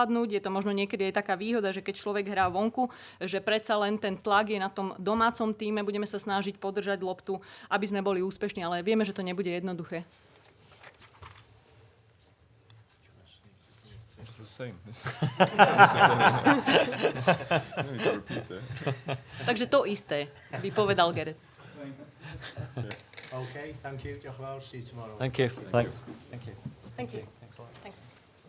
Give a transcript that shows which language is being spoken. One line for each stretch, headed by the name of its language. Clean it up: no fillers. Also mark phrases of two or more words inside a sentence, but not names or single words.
Slovak: Je to možno niekedy aj taká výhoda, že keď človek hrá vonku, že predsa len ten tlak je na tom domácom tíme, budeme sa snažiť podržať loptu, aby sme boli úspešní, ale vieme, že to nebude jednoduché. Takže to isté, by povedal Gareth.
English: Okay, thank you. See you tomorrow. Thank you. Thanks. Thank you. Thank you. Thanks a lot. Thanks.